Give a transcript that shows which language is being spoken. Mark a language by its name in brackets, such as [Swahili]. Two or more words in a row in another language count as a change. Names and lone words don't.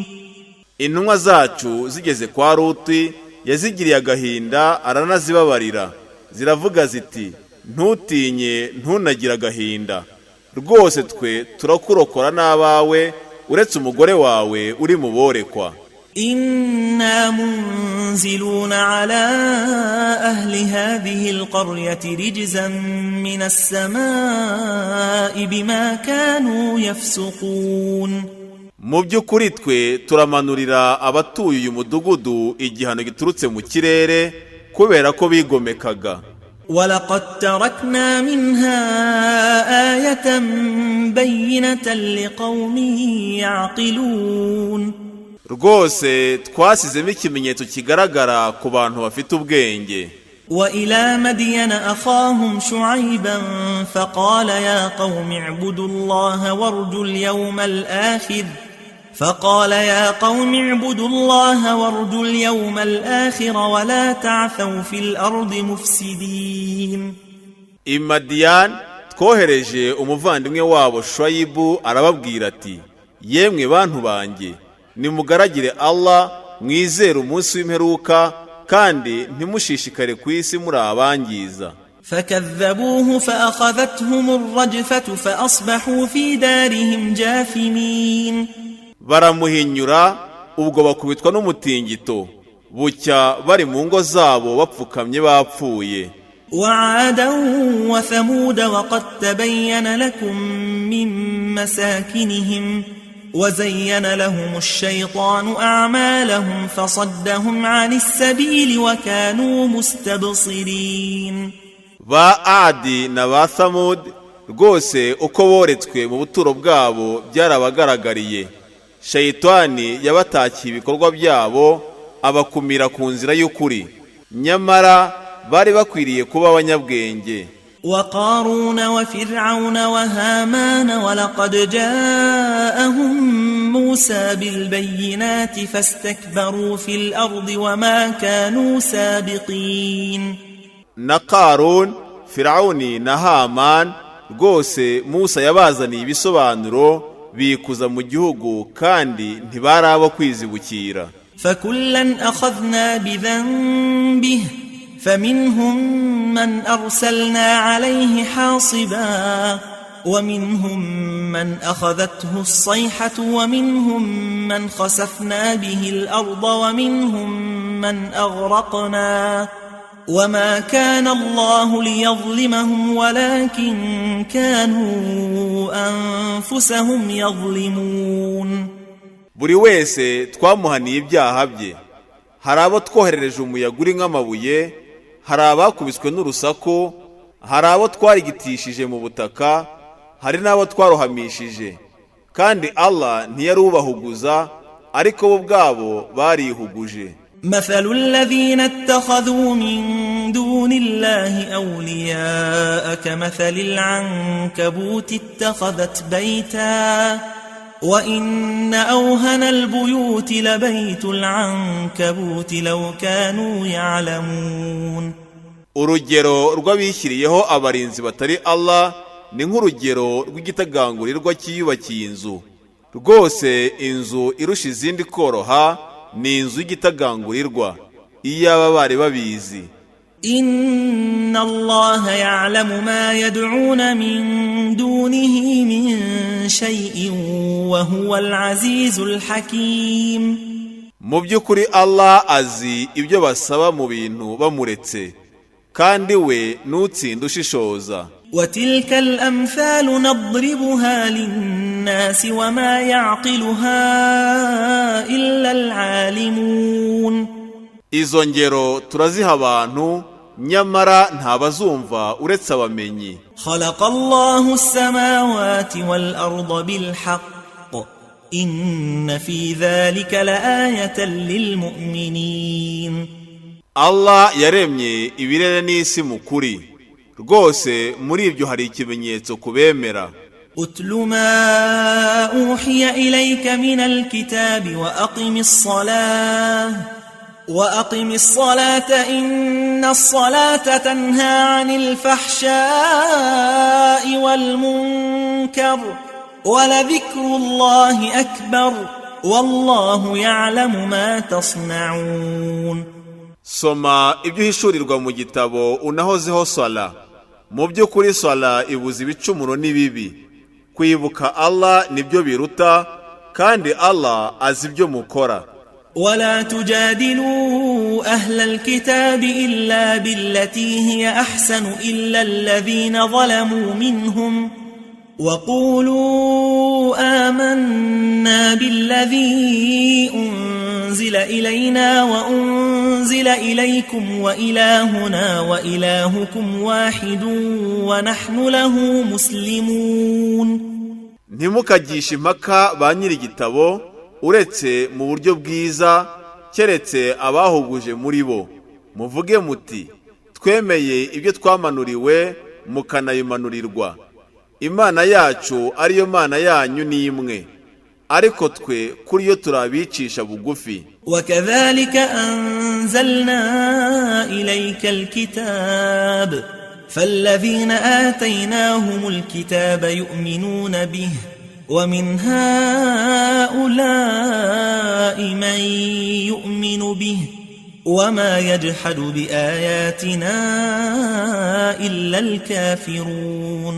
[Kinyarwanda] Intumwa zacu zigeze kwa Ruti yazigiriye agahinda aranazibabarira, ziravuga ziti ntutinye ntunagira agahinda, rwose twe turakurokora n'abawe uretse umugore wawe uri mu borekwa. [Arabic] إنا منزلون على أهل هذه القرية رجزا من السماء بما كانوا يفسقون. [Kinyarwanda] mu by'ukuri twe turamanurira abatuye uyu mudugudu igihano giturutse mu kirere kubera ko bigomekaga. [Arabic] ولقد تركنا منها آية بينة لقوم يعقلون. [Kinyarwanda] rwose twasizemo ikimenyetso kigaragara ku bantu bafite ubwenge. [Arabic] وإلى مدين أخاهم شعيبا فقال يا قوم اعبدوا الله وارجوا اليوم الآخر ولا تعثوا في الأرض مفسدين. [Kinyarwanda] i Madiyan twohereje umuvandimwe wabo Shuaibu arababwira ati yemwe bantu banjye nimugaragire Allah mwizere umunsi w'imperuka kandi ntimushishikare ku isi muri abangiza. [Arabic] فكذبوه فأخذتهم الرجفة فأصبحوا في دارهم جاثمين. [Kinyarwanda] baramuhinyura ubwo bakubitwa n'umutingito bucya bari mu ngo zabo bapfukamye bapfuye. [Arabic] وعادا وثمود وقد تبين لكم من مساكنهم وزين لهم الشيطان أعمالهم فصدهم عن السبيل وكانوا مستبصرين. [Kinyarwanda] ba Adi na ba Thamud rwose uko boretswe mu buturo bwabo byarabagaragariye. Shayitani yabatakiye ibikorwa byabo abakumira ku nzira y'ukuri, nyamara bari bakwiriye kuba abanyabwenge. [Arabic] وقارون وفرعون وهامان ولقد جاءهم موسى بالبينات فاستكبروا في الأرض وما كانوا سابقين. [Kinyarwanda] na Karun, Firawuni na Haman rwose Musa yabazaniye ibisobanuro bikuza mu gihugu kandi ntibari abo kwizibukira. [Arabic] فكلا أخذنا بذنبه فمنهم من أرسلنا عليه حاصبا ومنهم من أخذته الصيحة ومنهم من خسفنا به الأرض ومنهم من أغرقنا وما كان الله ليظلمهم ولكن كانوا أنفسهم يظلمون. [Kinyarwanda] buri wese twamuhaniye ibyaha bye. hari abo twoherereje umuyaga uri nk'amabuye, hari abakubiswe n'urusaku, hari abo twarigitishije mu butaka, hari n'abo twarohamishije, kandi Allah ntiyarubahuguza ariko bo ubwabo barihuguje. [Arabic] مثل الذين اتخذوا من دون الله أولياء كمثل العنكبوت اتخذت بيتا وإن أوهن البيوت لبيت العنكبوت لو كانوا يعلمون. [Kinyarwanda] urugero rw'abishyiriyeho abarinzi batari Allah ni nk'urugero rw'igitagangurirwa cyiyubakiye inzu. rwose inzu irusha izindi koroha ni inzu y'igitagangurirwa iyaba bari babizi. [Arabic] إن الله يعلم ما يدعون من دونه من شيء وهو العزيز الحكيم. [Kinyarwanda] mu by'ukuri Allah azi ibyo basaba mu bintu bamuretse kandi we n'utsinda ushishoza. [Arabic] وتلك الأمثال نضربها للناس وما يعقلها إلا العالمون. [Kinyarwanda] izo ngero turaziha abantu nyamara ntabazumva uretse abamenyi. [Arabic] خلق الله السماوات والأرض بالحق إن في ذلك لآية للمؤمنين. [Kinyarwanda] Allah yaremye ibirere n'isi mu kuri, rwose muri ibyo hari ikimenyetso kubemera. [Arabic] أتل ما أوحي إليك من الكتاب وأقم الصلاة إن الصلاة تنهى عن الفحشاء والمنكر ولذكر الله أكبر والله يعلم ما تصنعون. [Kinyarwanda] soma ibyo hishurirwa mu gitabo unahozeho sala. mu by'ukuri sala ibuza ibicumuro n'ibibi. kwibuka Allah nibyo biruta kandi Allah azi ibyo mukora. [Arabic] ولا تجادلوا أهل الكتاب إلا بالتي هي أحسن إلا الذين ظلموا منهم وقولوا آمنا بالذي أنزل إلينا وأنزل إليكم وإلهنا وإلهكم واحد ونحن له مسلمون. [Kinyarwanda] ntimukagishe impaka ba nyiri igitabo uretse mu buryo bwiza keretse abahuguje muri bo, muvuge muti twemeye ibyo twamanuriwe mukanayimanurirwa, Imana yacu ariyo Mana yanyu ni imwe, ariko twe kuri yo turabicisha bugufi. [Arabic] وكذلك أنزلنا إليك الكتاب فالذين آتيناهم الكتاب يؤمنون به ومن هؤلاء من يؤمن به وما يجحد بآياتنا إلا الكافرون.